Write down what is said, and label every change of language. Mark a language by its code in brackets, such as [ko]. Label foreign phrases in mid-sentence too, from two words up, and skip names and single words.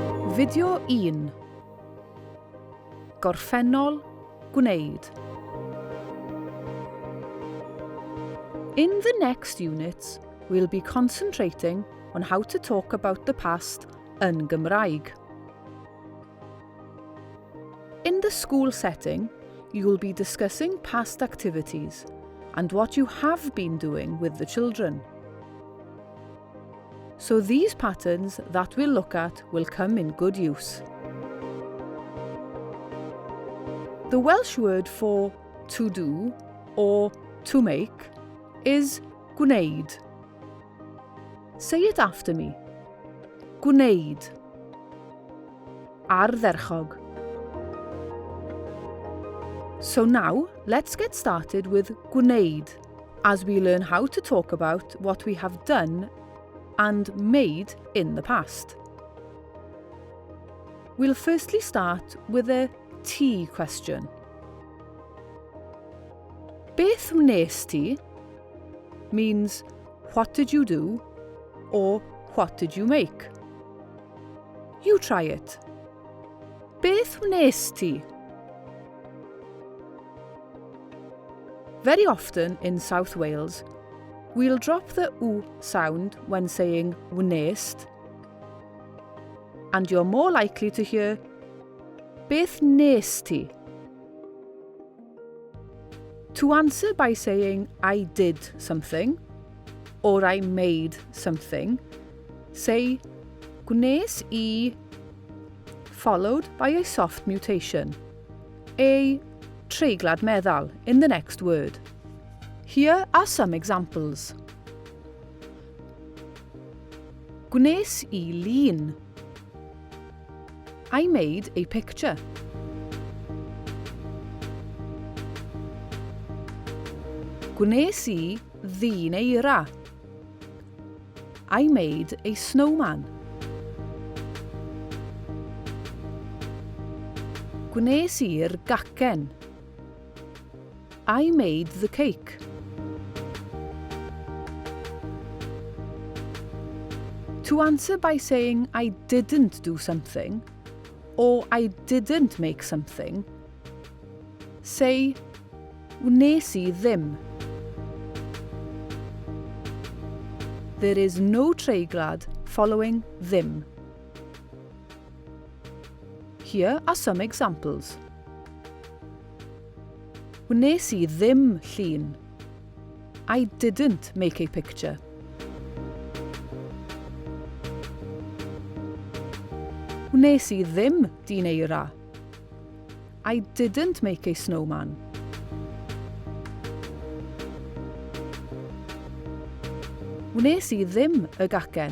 [cy] Fideo 1. Gorffennol, gwneud. [en] In the next units, we'll be concentrating on how to talk about the past [cy] yn Gymraeg. [en] In the school setting, you will be discussing past activities and what you have been doing with the children. So these patterns that we'll look at will come in good use. The Welsh word for to do or to make is gwneud. Say it after me. Gwneud. Ardderchog. So now, let's get started with gwneud, as we learn how to talk about what we have done and made in the past. We'll firstly start with a T question. [cy] Beth wnes ti [en] means what did you do or what did you make? You try it. [cy] Beth wnes ti? [en] Very often in South Wales, we'll drop the W sound when saying wnest, and you're more likely to hear [cy] Beth wnes ti? [en] To answer by saying I did something or I made something, say [cy] gwnes I [en] followed by a soft mutation, a [cy] treiglad meddal [en] in the next word. Here are some examples. [cy] Gwnes I lun. [en] I made a picture. [cy] Gwnes I ddyn eira. [en] I made a snowman. [cy] Gwnes i'r gacen. [en] I made the cake. To answer by saying I didn't do something or I didn't make something, say [cy] wnes I ddim. [en] There is no treiglad following ddim. Here are some examples. [cy] Wnes I ddim llun. [en] I didn't make a picture. [cy] Wnes I ddim dyn eira. [en] I didn't make a snowman. [cy] Wnes I ddim y gacen.